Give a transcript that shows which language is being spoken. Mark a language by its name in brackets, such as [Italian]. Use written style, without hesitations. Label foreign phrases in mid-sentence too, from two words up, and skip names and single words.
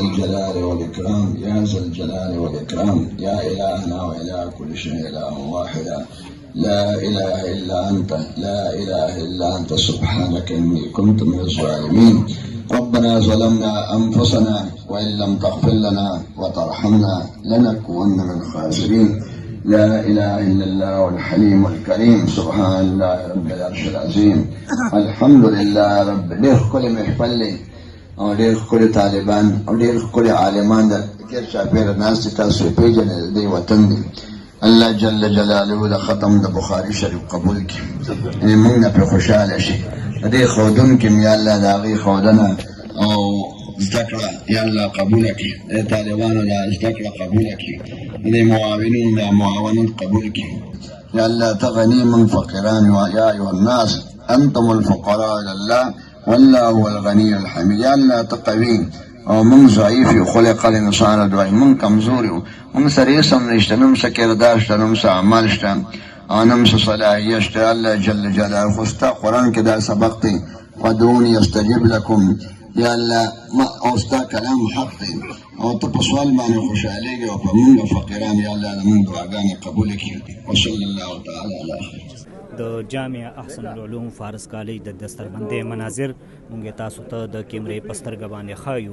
[Arabic] الجلال والإكرام يا ذا الجلال والإكرام يا إلهنا وإله كل شيء إله واحدا لا إله إلا أنت لا إله إلا أنت سبحانك إني كنت من الظالمين ربنا ظلمنا أنفسنا وإن لم تغفر لنا وترحمنا لنكون من الخاسرين لا إله إلا الله الحليم الكريم سبحان الله رب العرش العظيم الحمد لله رب [Pashto] ډېر ښکلی محفل دی او ډېر ښکلي طالبان او ډېر ښکلي عالمان د تېر چاپېره ناست دي تاسو یې پېژنئ د دوی وطن دی الله جل جلاله د ختم د بخاري شریف قبول کړي یعنې موږ نه پرې خوشحاله شي د دې ښودونکي م یا الله د هغې ښودنه او زده کړه یا الله قبوله کړي د طالبانو دا زده کړه قبوله کړي د معاونینو دا معاونت قبول کړي یا الله ته غني من فقیران [Arabic] یا ایها الناس انتم الفقراء الى الله والله هو الغني الحميد [Pashto] یا الله ته قوي او موږ ضعیف یو [Arabic] خلق الانسان [Pashto] دوی موږ کمزور یو موږ سره هېڅ هم نشته نه م څه کردار شته نه م څه عمل شته او نه م څه صلاحیت شته الله جل جلاله خو ستا قرآن کې دا سبق دی [Arabic] فادعوني استجب لكم [Pashto] یا الله او ستا کلام حق دی او ته په سوال باندې خوشحالېږي او په موږ فقیران یا الله د موږ دعاګانې قبوله کړي [Arabic] وصلی الله تعالی علی خیر [Pashto] د جامع احسن العلوم فارس کالج د دستربندۍ مناظر مونږ تاسو ته د کیمرې په سترګه باندې ښایو.